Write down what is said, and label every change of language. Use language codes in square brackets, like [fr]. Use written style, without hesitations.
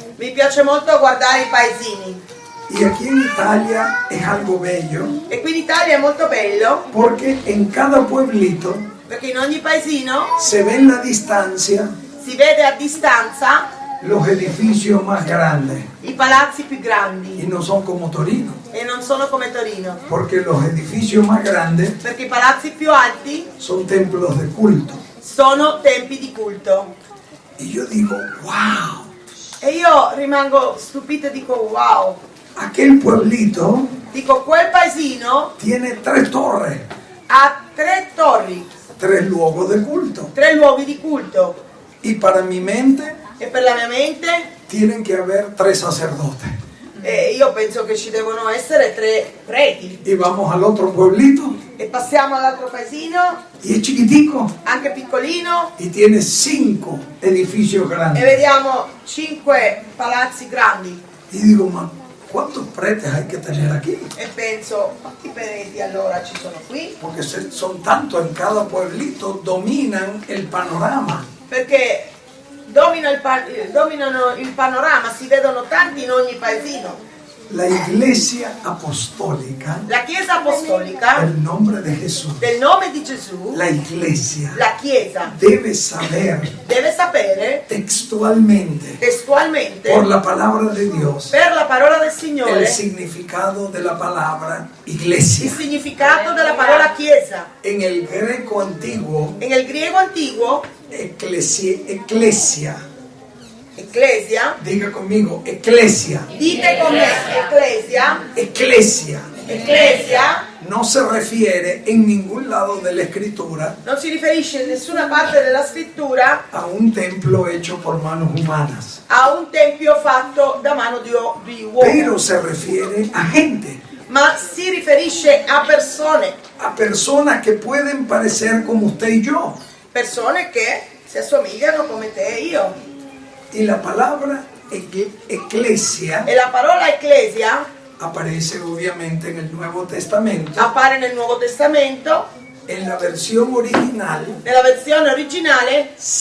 [it] mi piace molto guardare i paesini. [es] Y aquí en Italia es algo bello, [it] E qui in Italia è molto bello [es] porque en cada pueblito [it] perché in ogni paesino [es] se ve en la distancia [it] si vede a distanza [es] los edificios más grandes. [it] i palazzi più grandi [es] Y no son como Torino, [it] e non sono come Torino, [es] porque los edificios más grandes [it] perché i palazzi più alti [es] son templos de culto. [it] sono tempi di culto. [es] Y yo digo, wow, [it] E io rimango stupita e dico wow, [es] aquel pueblito [it] dico quel paesino [es] tiene 3 torres, [it] ha 3 torri, [es] 3 luogos de culto. [it] 3 luoghi di culto [es] Y para mi mente [it] e per la mia mente [es] tienen que haber 3 sacerdotes. [it] io penso che ci devono essere 3 preti. [es] Y vamos al otro pueblito [it] E passiamo all'altro paesino, [es] y es chiquitico [it] anche piccolino, [es] y tiene 5 edificios [it] e [es] grandes. [it] vediamo 5 palazzi grandi. [es] Y digo, ma ¿cuántos pretes hay que tener aquí? [it] E penso, quanti preti allora ci sono qui? [es] Porque son tantos en cada pueblito, dominan el panorama. [it] Perché dominano il panorama, si vedono tanti in ogni paesino. [es] La iglesia apostólica, [it] La Chiesa Apostolica, [es] el nombre de Jesús, [it] del nome di Gesù, [es] la iglesia [it] la Chiesa [es] debe saber [it] deve sapere [es] textualmente, [it] testualmente, [es] por la palabra de Dios, [it] per la parola del [es] el [it] Signore, [es] significado de la palabra [it] il [es] iglesia. [it] significato della parola Chiesa. [es] En el greco antiguo, En el griego antiguo, eclesia, [it] Ecclesia, [es] diga conmigo, eclesia, [it] dite con me, [es] eclesia, [it] Ecclesia, [es] no se refiere en ningún lado de la escritura [it] non si riferisce in nessuna parte della scrittura [es] a un templo hecho por manos humanas, [it] a un tempio fatto da mano di uomo, [es] pero se refiere a gente, [it] ma si riferisce a persone [es] que pueden parecer como usted y yo. [it] che si assomigliano come te e io. [es] Y la palabra eclesia [it] E la parola Ecclesia [es] aparece obviamente en el Nuevo Testamento, [it] appare nel Nuovo Testamento, [es] en la versión original, [it] nella versione originale